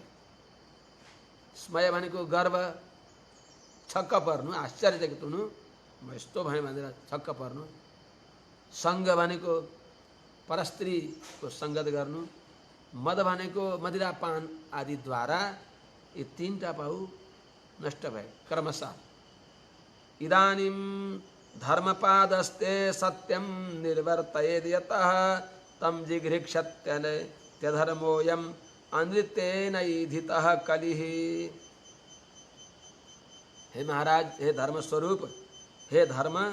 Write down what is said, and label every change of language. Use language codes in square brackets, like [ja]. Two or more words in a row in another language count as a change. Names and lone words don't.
[ne] स्मय भनेको गर्व, छक्क पर्नु, आश्चर्यचकित हुनु, म यस्तो भएँ भनेर छक्क पर्नु। सङ्ग भनेको परस्त्रीको सङ्गत गर्नु। मद भनेको मदिरापान आदिद्वारा यी 3टा पाउ नष्ट भए क्रमशः। [sa] इदानीं धर्मपादस्ते सत्यं निर्वर्तयेद् यतः तं जिघृक्षत्यधर्मोऽयम् अनृतेनैधितः कलिः। [ne] हे महाराज, हे धर्म स्वरूप, हे धर्म,